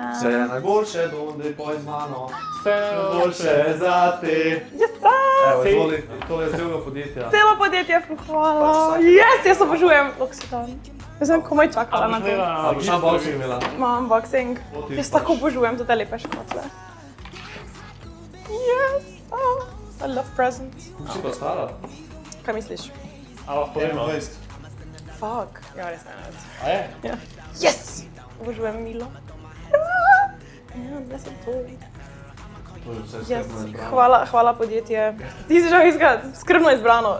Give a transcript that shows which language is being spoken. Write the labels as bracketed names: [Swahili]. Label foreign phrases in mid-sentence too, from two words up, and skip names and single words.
[Slovenian] Vse najboljše, donde poj z mano. Vse najboljše za te. Jesa! Evo, izvoli, to je celega podjetja. Celo podjetje, hvala. Jaz obožujem L'Occitane. Jaz sem komaj čakala na to. A boš unboxing imela? Imam unboxing. Jaz tako obožujem te lepe škotle. [English] Yes! Oh, I love presents. [Slovenian] Kako si pa stara? Kaj misliš? A lahko povemo? 21. Fuck. Ja, res ne. A je? Ja. Yes! Obožujem Milo. Ja, da sem to. To je vse Yes. skrbno izbrano. Hvala podjetje. Ti si že skrbno izbrano.